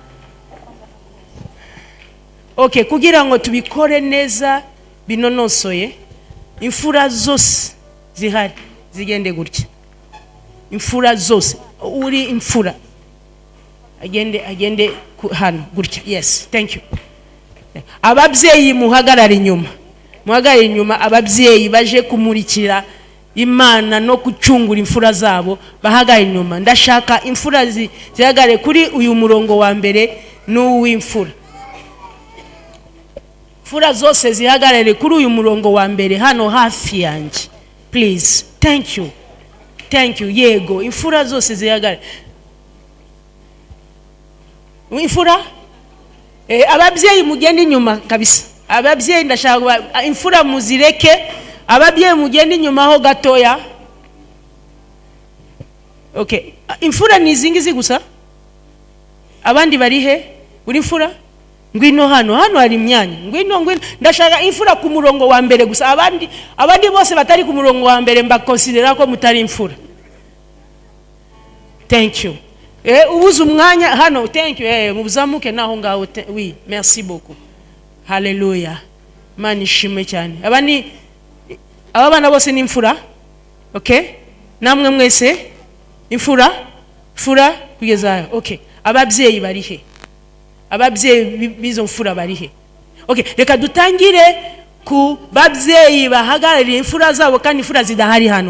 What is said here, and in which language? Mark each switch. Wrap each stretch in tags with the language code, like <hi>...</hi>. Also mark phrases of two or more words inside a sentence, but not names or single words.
<rw>Okay, kugira ngo tubikore neza binonosoye, imfura zose zihari zigende gutya. Imfura zose, uri imfura agende hano gutya.</rw> <en>Yes, thank you.</en> <rw>Ababyeyi muhagarara inyuma, ababyeyi baje kumurikira Imana no gucungura imfura zabo, bahagarara inyuma. Ndashaka imfura zihagare kuri uyu murongo wa mbere n'uw'imfura. Imfura zose zihagarare kuri uyu murongo wa mbere hano hafi yanjye.</rw> <en>Please. Thank you.</en> <rw>Yego, imfura zose zihagarare. Imfura? Ababyeyi mugende inyuma kabisa. Ababyeyi ndashaka imfura muzireke, ababyeyi mugende inyuma ho gatoya. Okay. Imfura ni izingizi gusa? Abandi bari he? Uri imfura? Ngwino hano hari imyanya. Ngwino. Ndashaka imfura ku murongo wa mbere gusa. Abandi bose batari ku murongo wa mbere mbakonsidera ko mutari imfura.</rw> <en>Thank you.</en> <rw>Ubuze umwanya hano.</rw> <en>Thank you.</en> <rw>Muzamuke naho ngaho.</rw> <fr>Oui, merci beaucoup.</fr> <rw>Hallelujah. Imana ishimwe cyane. Abana bose ni imfura? Okay? Namwe mwese imfura kugeza. Okay. Ababyeyi bari he? Ababyeyi bizo mfura bari he? Okay, reka dutangire ku babyeyi bahagarariye imfura zabo kandi imfura zidahari hano.</rw>